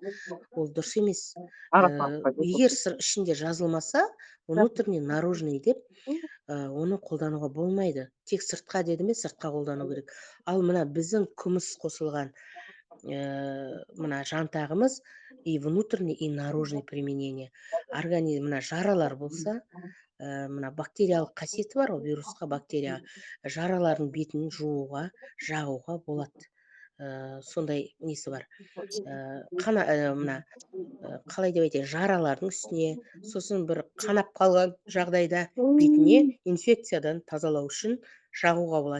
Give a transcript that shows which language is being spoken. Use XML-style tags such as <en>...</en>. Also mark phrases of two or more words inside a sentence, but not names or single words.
<kk>Ол дұрыс емес. Егер ішінде жазылмаса,</kk> <ru>внутренний наружный</ru> <kk>деп оны қолдануға болмайды. Тек сыртқа деді ме, сыртқа қолдану керек. Ал мына біздің күміс қосылған мына жантағымыз</kk> <ru>и внутренний, и наружный применение.</ru> <kk>Организм мына жаралар болса, мына бактериялық қасиеті бар ғой, вирусқа, бактерияға, жаралардың бетін жууға, жағуға болады. Сондай несі бар. Мына қалай деп айтайын, жаралардың үстіне, сосын бір қанап қалған жағдайда бетіне инфекциядан тазалау үшін жағуға болады.</kk>